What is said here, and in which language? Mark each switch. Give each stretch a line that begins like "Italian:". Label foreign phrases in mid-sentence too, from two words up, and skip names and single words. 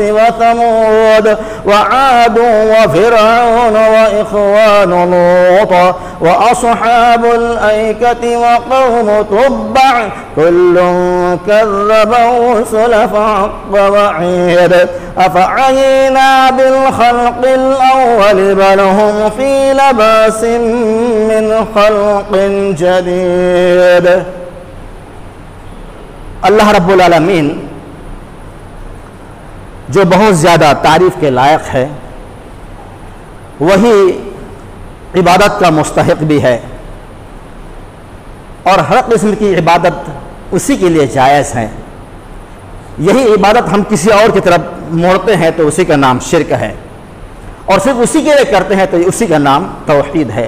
Arabic: وثمود وعاد وفرعون وإخوان لوط وأصحاب الأيكة وقوم تبع كل كذب الرسل فحق وعيد أفعيينا بالخلق الأول بل هم في لبس من خلق جديد.
Urdu: अल्लाह
Arabic: رب العالمين
Urdu: جو بہت زیادہ تعریف کے لائق ہے، وہی عبادت کا مستحق بھی ہے اور ہر قسم کی عبادت اسی کے لیے جائز ہے. یہی عبادت ہم کسی اور کی طرف موڑتے ہیں تو اسی کا نام شرک ہے، اور صرف اسی کے لیے کرتے ہیں تو اسی کا نام توحید ہے.